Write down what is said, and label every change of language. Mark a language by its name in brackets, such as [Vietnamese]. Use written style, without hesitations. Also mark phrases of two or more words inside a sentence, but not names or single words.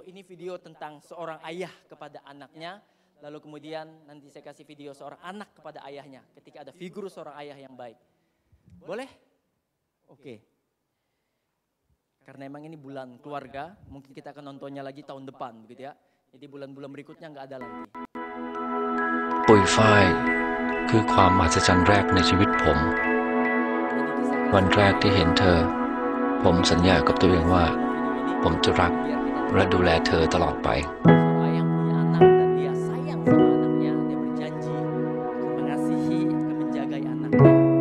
[Indonesian] Ini video tentang seorang ayah kepada anaknya. Lalu kemudian nanti saya kasih video seorang anak kepada ayahnya. Ketika ada figur seorang ayah yang baik. Boleh? Oke. Karena emang ini bulan keluarga. Mungkin kita akan nontonnya lagi tahun depan begitu ya. Jadi bulan-bulan berikutnya nggak ada lagi. [Thai] ปุยฝ้ายคือความมหัศจรรย์แรกในชีวิตผม วันแรกที่เห็นเธอ ผมสัญญากับตัวเองว่า ผมจะรักและดูแลเธอตลอดไป [Indonesian] Seorang ayah punya anak dan dia sayang sama anaknya. Dia berjanji akan mengasihi, akan menjagai anaknya.